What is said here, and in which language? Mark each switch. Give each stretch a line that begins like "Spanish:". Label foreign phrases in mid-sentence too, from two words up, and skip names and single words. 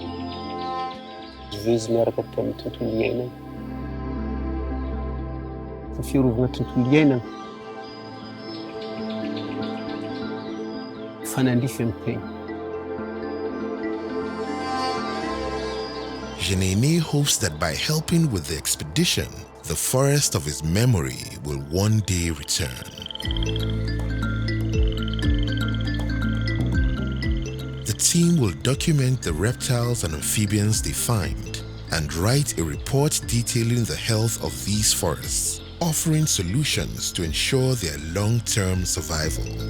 Malagasy: Izy miaraka tamin'ny tontolo iainana. Ny fiarovana tontolo iainana.
English: Jenene hopes that by helping with the expedition, the forest of his memory will one day return. The team will document the reptiles and amphibians they find and write a report detailing the health of these forests, offering solutions to ensure their long-term survival.